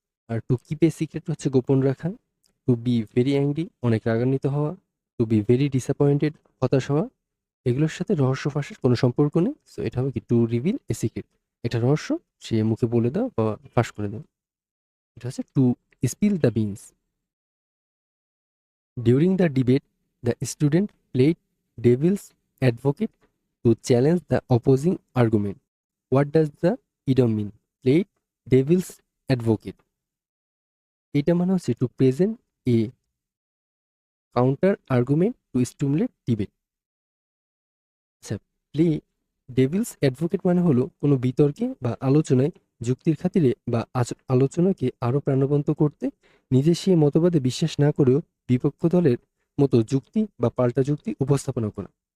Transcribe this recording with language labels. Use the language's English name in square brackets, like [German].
[Bangla] আর [English] to keep a secret [Bangla] হচ্ছে গোপন রাখা। [English] to be very angry [Bangla] অনেক রাগান্বিত হওয়া। [English] to be very disappointed [Bangla] হতাশ হওয়া। এগুলোর সাথে রহস্য ফাঁসের কোনো সম্পর্ক নেই। সো এটা হবে কি [English] to reveal a secret, [Bangla] এটা রহস্য সে মুখে বলে দাও বা ফাঁস করে দাও। এটা হচ্ছে [English] To spill the beans. During the debate, the student played devil's advocate to challenge the opposing argument. What does the idiom mean? Played devil's advocate. [Bangla] এটা মানে হচ্ছে [English] to present a counter argument to stimulate debate. [Bangla] আচ্ছা, play Devil's advocate মানে হলো কোনো বিতর্কে বা আলোচনায় যুক্তির খাতিরে বা আলোচনাকে আরো প্রাণবন্ত করতে নিজে সে মতবাদে বিশ্বাস না করেও বিপক্ষ দলের মতো যুক্তি বা পাল্টা যুক্তি উপস্থাপনা করা।